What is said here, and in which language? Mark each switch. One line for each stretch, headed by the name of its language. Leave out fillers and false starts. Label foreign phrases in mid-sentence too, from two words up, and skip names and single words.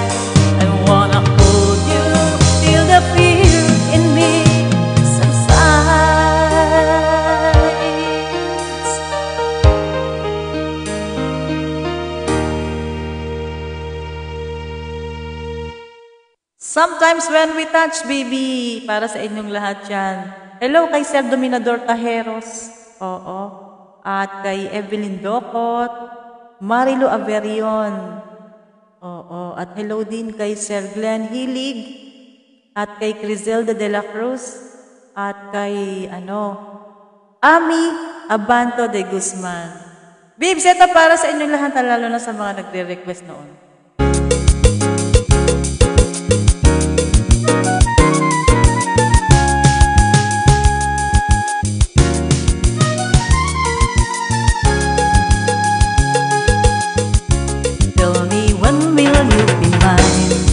English: I wanna hold you till the fear in me subsides. Sometimes when we touch, baby,
Filipino: para sa inyong lahat yan. Hello kay Sir Dominador Tajeros. Oo. At kay Evelyn Docot, Marilu Averion. Oo. At hello din kay Sir Glenn Hilig. At kay Criselda de la Cruz. At kay, Ami Abanto de Guzman. Babes, ito para sa inyong lahat, lalo na sa mga nagre-request noon.
English: Tell me, when will you be mine?